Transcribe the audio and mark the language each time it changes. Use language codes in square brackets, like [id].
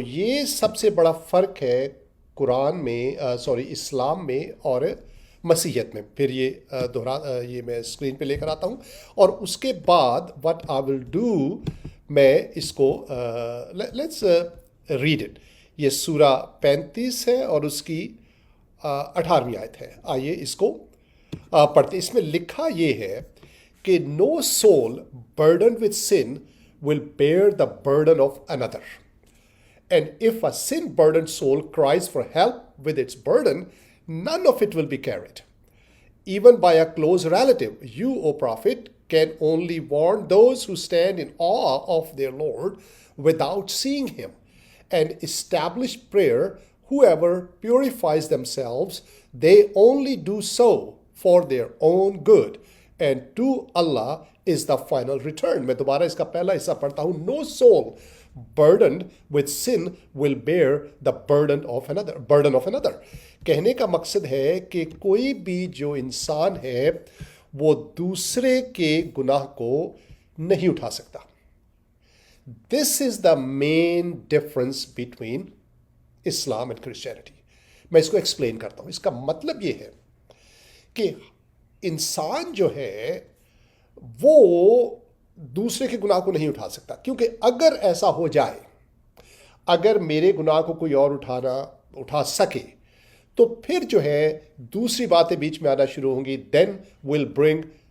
[hi] ये सबसे बड़ा फ़र्क है कुरान में, इस्लाम में और मसीहियत में। फिर ये ये मैं स्क्रीन पे लेकर आता हूँ, और उसके बाद [en] what I will do, [hi] मैं इसको [en] Let's read it. [hi] ये सूरा 35 है और उसकी 18वीं आयत है। आइए इसको पढ़ते। इसमें लिखा ये है कि [en] No soul burden with sin will bear the burden of another, and if a sin-burdened soul cries for help with its burden, none of it will be carried. Even by a close relative, you, O prophet, can only warn those who stand in awe of their Lord without seeing him, and establish prayer. Whoever purifies themselves, they only do so for their own good, and to Allah is the final return. [hi] मैं दोबारा इसका पहला हिस्सा पढ़ता हूँ। [en] No soul burdened with sin will bear the burden of another. [hi] कहने का मकसद है कि कोई भी जो इंसान है वो दूसरे के गुनाह को नहीं उठा सकता। [en] This is the main difference between Islam and Christianity. [hi] मैं इसको एक्सप्लेन करता हूँ। इसका मतलब ये है कि इंसान जो है वो दूसरे के गुनाह को नहीं उठा सकता, क्योंकि अगर ऐसा हो जाए, अगर मेरे गुनाह को कोई और उठा सके, तो फिर जो है दूसरी बातें बीच में आना शुरू होंगी। [en] then will bring